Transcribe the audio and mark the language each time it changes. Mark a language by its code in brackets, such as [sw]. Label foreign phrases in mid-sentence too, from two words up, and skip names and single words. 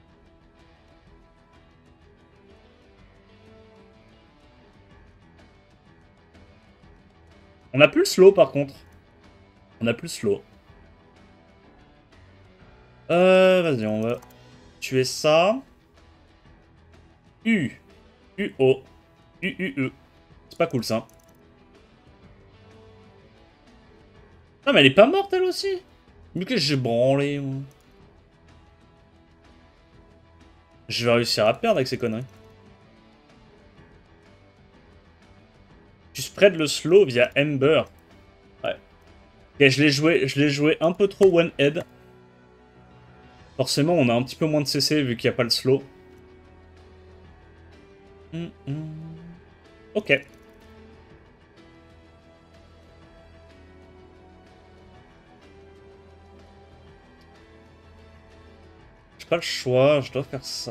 [fr] On a plus le slow, par contre. On a plus le slow. Vas-y, on va tuer ça. U. U-O. U-U-E. C'est pas cool, ça. Ah, mais elle est pas morte, elle aussi. Mais que j'ai branlé, moi. Je vais réussir à perdre avec ces conneries. Tu spread le slow via Ember. Ouais. Ok, je l'ai joué un peu trop one-head. Forcément, on a un petit peu moins de CC vu qu'il n'y a pas le slow. Ok. J'ai pas le choix, je dois faire ça.